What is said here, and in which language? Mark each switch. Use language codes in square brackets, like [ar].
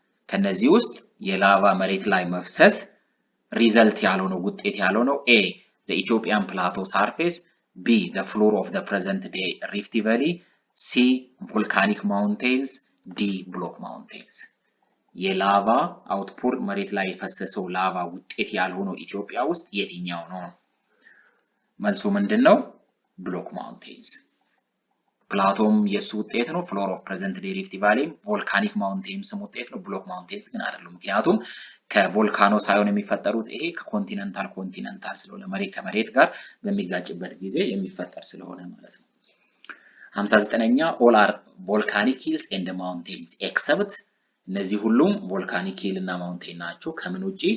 [am] ከነዚህ ውስጥ የላቫ መሬት ላይ መፍሰስ ሪዘልት ያልሆነው ውጤት ያልሆነው A. [en] the Ethiopian plateau surface. B. the floor of the present day Rift Valley. C. volcanic mountains. D. block mountains. [am] የላቫ አውትፑር መሬት ላይ የፈሰሰው ላቫ ውጤት ያልሆነው ኢትዮጵያ ውስጥ የትኛው ነው? መልሱ ምንድነው? ብሎክ ማውንቴንስ። ፕላቶም የሱ ውጤት ነው። ፍሎር ኦፍ ፕሬዘንት ዴይ ሪፍት ቫሊ ቮልካኒክ ማውንቴንስ ውጤት ነው። ብሎክ ማውንቴንስ ግን አይደለም። ምክንያቱም ከቮልካኖ ሳይሆን የሚፈጠሩት ይሄ ከኮንቲነንታል ስለሆነ መሬት ከመሬት ጋር በሚጋጭበት ጊዜ የሚፈጠር ስለሆነ ማለት ነው። 59ኛ [en] all are volcanic hills and mountains except [am] እነዚህ ሁሉም ቮልካኒክ ሂል እና ማውንቴን ናቸው። ከምን ውጪ?